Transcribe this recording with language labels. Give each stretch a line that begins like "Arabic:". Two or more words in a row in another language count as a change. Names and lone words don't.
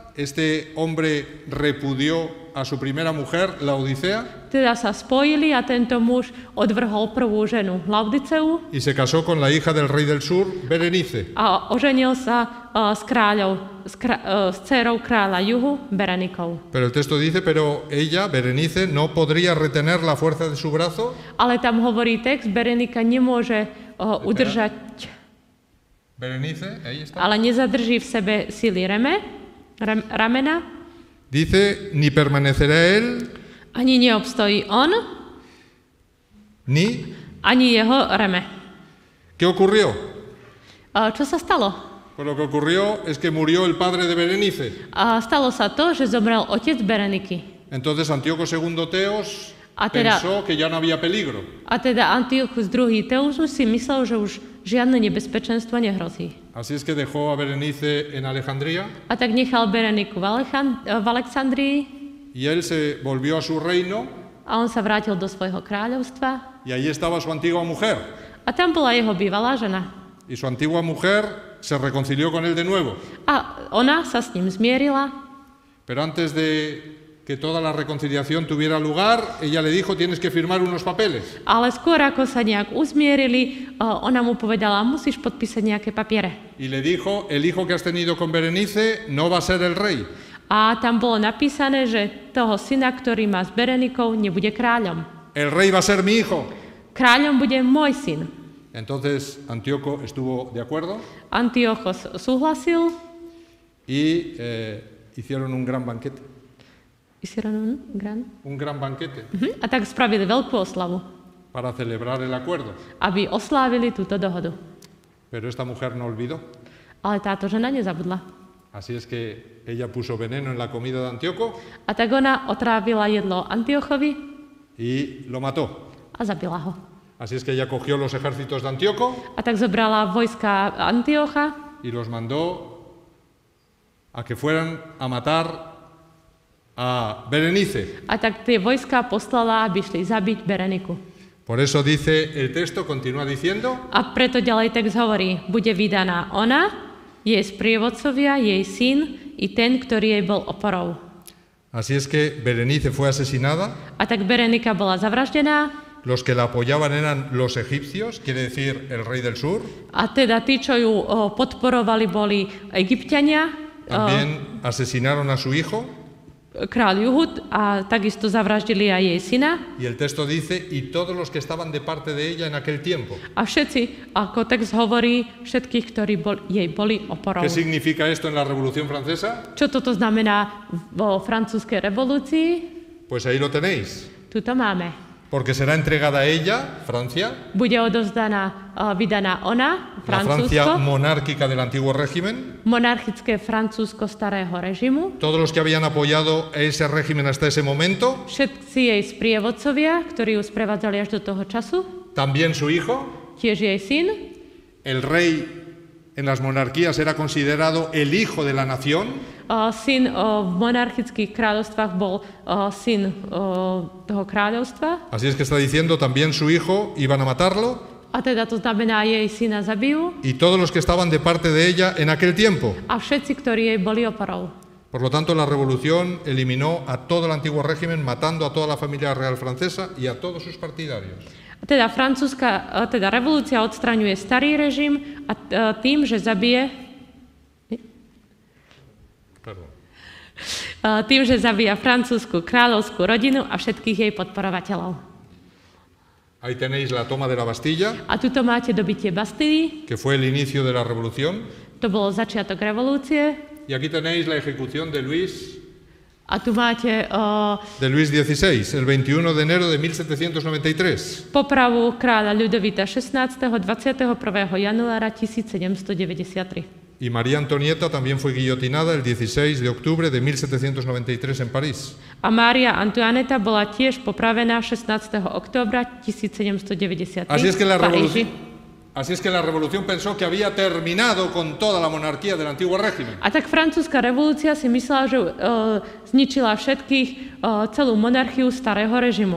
Spanish: Este hombre repudió a su primera mujer, Laodicea.
Slovak: Teda sa spojili a tento muž odvrhol prvú ženu Laudiceu.
Spanish: Y se casó con la hija del rey del sur, Berenice.
Slovak: A oženil sa s dcérou kráľa juhu, Berenikou.
Spanish: Pero el texto dice, pero ella, Berenice, no podría retener la fuerza de su brazo.
Slovak: Ale tam hovorí text, Berenika nemôže udržať,
Spanish: Berenice, ahí está.
Slovak: ale nezadrží v sebe sily ramena.
Spanish: Dice, ni permanecerá él,
Slovak: Ani neobstojí on, ani jeho reme.
Spanish: ¿Qué ocurrió?
Slovak: Čo sa stalo?
Spanish: Pues lo que ocurrió es que murió el padre de Berenice.
Slovak: Stalo sa to, že zomrel otec Bereniky.
Spanish: Entonces Antíoco II Teos
Slovak: A teda-
Spanish: pensó que ya no había peligro.
Slovak: A teda Antiochus II Teus si myslel, že už žiadne nebezpečenstvo nehrozí.
Spanish: Así es que dejó a Berenice en Alejandría
Slovak: A tak nechal Bereniku v Alexandrii
Spanish: y él se volvió a su reino
Slovak: a on sa vrátil do svojho kráľovstva.
Spanish: y ahí estaba su antigua mujer.
Slovak: A tam bola jeho bývalá žena.
Spanish: Y su antigua mujer se reconcilió con él de nuevo.
Slovak: A ona sa s ním zmierila,
Spanish: Pero antes de que toda la reconciliación tuviera lugar, ella le dijo, tienes que firmar unos papeles.
Slovak: ale skôr ako sa nejak uzmierili, ona mu povedala, musíš podpísať nejaké papiere.
Spanish: Y le dijo, el hijo que has tenido con Berenice no va a ser el rey.
Slovak: A tam bolo napísané, že toho syna, ktorý má s Berenikou, nebude kráľom.
Spanish: El rey va a ser mi hijo.
Slovak: Kráľom bude môj syn.
Spanish: Entonces Antíoco estuvo de acuerdo
Slovak: Antiochos súhlasil.
Spanish: y hicieron un gran banquete. Un gran banquete
Slovak: A tak spravili veľkú oslavu,
Spanish: para celebrar el acuerdo.
Slovak: aby oslávili túto dohodu.
Spanish: Pero esta mujer no olvidó.
Slovak: Ale táto žena nezabudla.
Spanish: Así es que ella puso veneno en la comida de Antíoco
Slovak: A tak ona otrávila jedlo Antiochovi
Spanish: y lo mató.
Slovak: a zabila ho.
Spanish: Así es que ella cogió los ejércitos de Antíoco
Slovak: A tak zobrala vojska Antiocha
Spanish: y los mandó a que fueran a matar a Berenice.
Slovak: a tak tie vojska poslala, aby šli zabiť Bereniku.
Spanish: Por eso dice el texto, continúa diciendo,
Slovak: A preto ďalej text hovorí, bude vydaná ona, jej sprievodcovia, jej syn i ten, ktorý jej bol oporou.
Spanish: así es que Berenice fue asesinada,
Slovak: A tak Berenika bola zavraždená
Spanish: los que la apoyaban eran los egipcios, quiere decir el rey del sur,
Slovak: a teda tí, čo ju podporovali, boli Egypťania,
Spanish: también asesinaron a su hijo,
Slovak: kráľ Juhud a takisto zavraždili aj jej syna.
Spanish: y el texto dice, y todos los que estaban de parte de ella en aquel tiempo.
Slovak: A všetci, ako text hovorí, všetkých, ktorí jej boli oporou.
Spanish: ¿Qué significa esto en la Revolución Francesa?
Slovak: Čo toto znamená vo francúzskej revolúcii?
Spanish: Pues ahí lo tenéis.
Slovak: Tuto máme.
Spanish: porque será entregada a ella, Francia,
Slovak: bude odovzdaná, vydaná ona,
Spanish: la Francia
Slovak: Francúzsko,
Spanish: monárquica del antiguo régimen.
Slovak: monarchické Francúzsko starého režimu.
Spanish: Todos los que habían apoyado ese régimen hasta ese momento,
Slovak: Všetci jej sprievodcovia, ktorí ju sprevádzali až do toho času,
Spanish: también su hijo.
Slovak: tiež jej syn.
Spanish: El rey en las monarquías era considerado el hijo de la nación.
Slovak: Syn v monarchických kráľovstvách bol syn toho kráľovstva.
Spanish: Así es que está diciendo también su hijo iban a matarlo
Slovak: A teda to znamená, jej syna zabijú
Spanish: y todos los que estaban de parte de ella en aquel tiempo.
Slovak: a všetci, ktorí jej boli oporou.
Spanish: Por lo tanto, la revolución eliminó a todo el antiguo régimen, matando a toda la familia real francesa y a todos sus partidarios.
Slovak: Teda teda revolúcia odstraňuje starý režim a tým, že zabije zabíja francúzsku kráľovskú rodinu a všetkých jej podporovateľov.
Spanish: Ahí tenéis la toma de la Bastilla,
Slovak: A tuto máte dobitie Bastilii,
Spanish: que fue el inicio de la revolución.
Slovak: to bolo začiatok revolúcie.
Spanish: Y aquí tenéis la ejecución de Luis
Slovak: A tu máte
Spanish: XVI, el 21 de enero de 1793.
Slovak: popravu kráľa Ľudovita XVI. 21. januára 1793.
Spanish: Y María Antonieta también fue guillotinada el 16 de octubre de 1793 en París.
Slovak: A Mária Antoineta bola tiež popravená 16. októbra 1793
Spanish: Así es que
Slovak: v Paríži.
Spanish: Así es que la revolución pensó que había terminado con toda la monarquía del antiguo régimen.
Slovak: A tak francúzska revolúcia si myslela, že zničila celú monarchiu starého režimu.